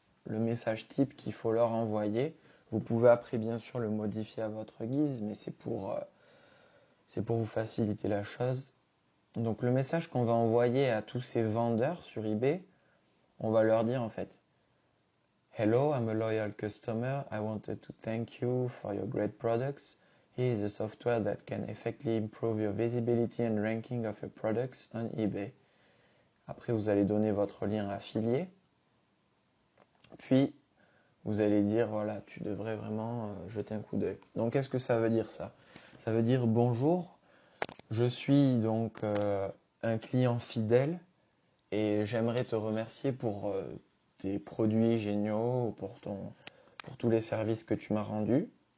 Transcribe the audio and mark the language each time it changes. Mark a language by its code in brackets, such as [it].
[fr] le message type qu'il faut leur envoyer. Vous pouvez après bien sûr le modifier à votre guise, mais c'est pour vous faciliter la chose. Donc le message qu'on va envoyer à tous ces vendeurs sur eBay, on va leur dire en fait: [en] Hello, I'm a loyal customer. I wanted to thank you for your great products. Here is a software that can effectively improve your visibility and ranking of your products on eBay. [fr] Après, vous allez donner votre lien affilié. Puis, vous allez dire, voilà, tu devrais vraiment jeter un coup d'œil. Donc, qu'est-ce que ça veut dire ça? Ça veut dire: bonjour, je suis donc un client fidèle et j'aimerais te remercier pour tes produits géniaux, pour tous les services que tu m'as rendus.